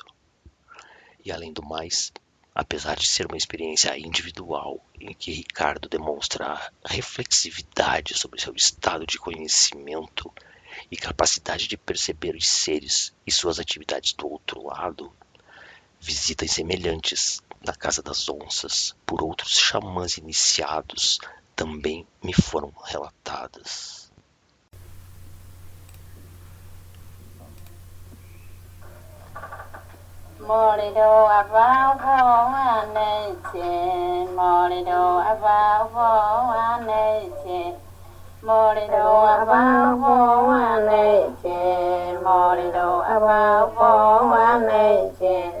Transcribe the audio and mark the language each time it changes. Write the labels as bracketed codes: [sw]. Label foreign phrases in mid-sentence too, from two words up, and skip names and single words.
[pt] E além do mais, apesar de ser uma experiência individual, em que Ricardo demonstra reflexividade sobre seu estado de conhecimento e capacidade de perceber os seres e suas atividades do outro lado, visitas semelhantes na Casa das Onças por outros xamãs iniciados também me foram relatadas. Morido abavo aneche, morido abavo aneche, morido abavo aneche, morido abavo aneche.